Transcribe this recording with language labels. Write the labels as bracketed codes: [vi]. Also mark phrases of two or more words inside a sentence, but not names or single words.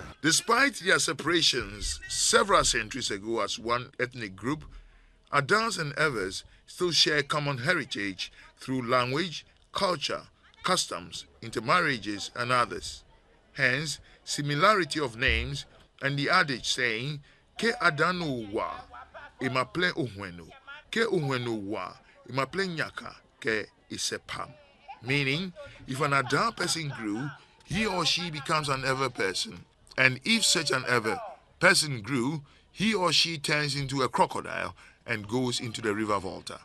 [en] Despite their separations several centuries ago as one ethnic group, Adans and Evers still share common heritage through language, culture, customs, intermarriages, and others. Hence, similarity of names and the adage saying, [ada] Ke Adano wa, imaple uhwenu, ke uhwenu wa, imaple nyaka, ke isepam. [en] Meaning, if an Adan person grew, he or she becomes an Ever person. And if such an Ever person grew, he or she turns into a crocodile and goes into the river Volta.